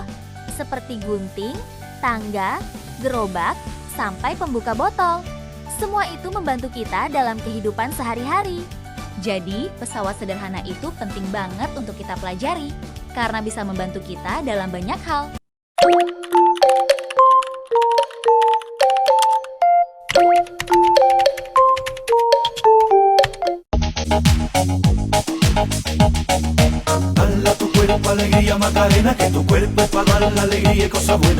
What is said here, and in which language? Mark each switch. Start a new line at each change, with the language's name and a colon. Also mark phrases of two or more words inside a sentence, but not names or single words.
Indonesian: Seperti gunting, tangga, gerobak, sampai pembuka botol. Semua itu membantu kita dalam kehidupan sehari-hari. Jadi, pesawat sederhana itu penting banget untuk kita pelajari, karena bisa membantu kita dalam banyak hal.
Spanish: Dale a tu cuerpo alegría Macarena, que tu cuerpo es para dar la alegría y cosas buenas.